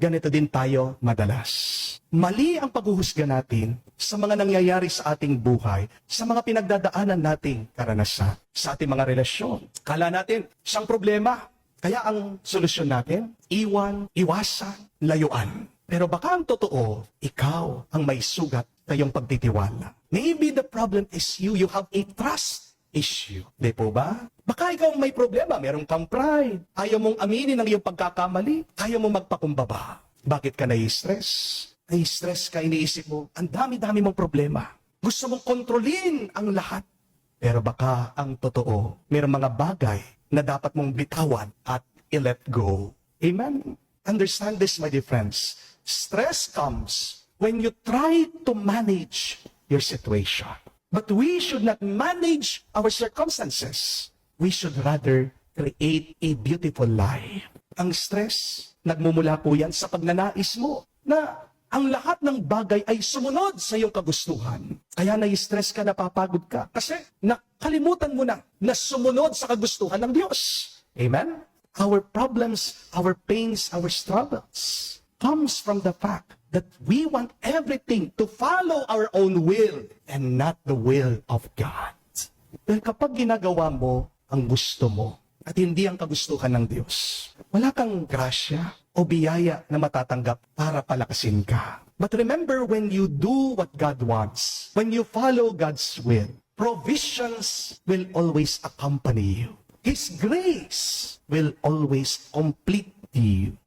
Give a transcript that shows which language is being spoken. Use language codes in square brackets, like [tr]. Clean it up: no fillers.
[tl] Ganito din tayo madalas. Mali ang paghuhusga natin sa mga nangyayari sa ating buhay, sa mga pinagdadaanan nating karanasan, sa ating mga relasyon. Kala natin, siyang problema. Kaya ang solusyon natin, iwasan, layuan. Pero baka ang totoo, ikaw ang may sugat sa iyong pagtitiwala. [en] Maybe the problem is you have a trust issue. [tl] Di po ba? Baka ikaw ang may problema, meron kang pride. Ayaw mong aminin ang iyong pagkakamali. Ayaw mong magpakumbaba. Bakit ka nai-stress? Nai-stress ka, iniisip mo, ang dami-dami mong problema. Gusto mong kontrolin ang lahat. Pero baka ang totoo, mayroong mga bagay na dapat mong bitawan at i-let go. Amen? [en] Understand this, my dear friends. Stress comes when you try to manage your situation. But we should not manage our circumstances. We should rather create a beautiful life. [tl] Ang stress, nagmumula po yan sa pagnanais mo na ang lahat ng bagay ay sumunod sa iyong kagustuhan. Kaya nai-stress ka, napapagod ka. Kasi nakalimutan mo na sumunod sa kagustuhan ng Diyos. Amen? [en] Our problems, our pains, our struggles comes from the fact that we want everything to follow our own will and not the will of God. [tl] Dahil kapag ginagawa mo ang gusto mo at hindi ang kagustuhan ng Diyos, wala kang grasya o biyaya na matatanggap para palakasin ka. [en] But remember, when you do what God wants, when you follow God's will, provisions will always accompany you. His grace will always complete you.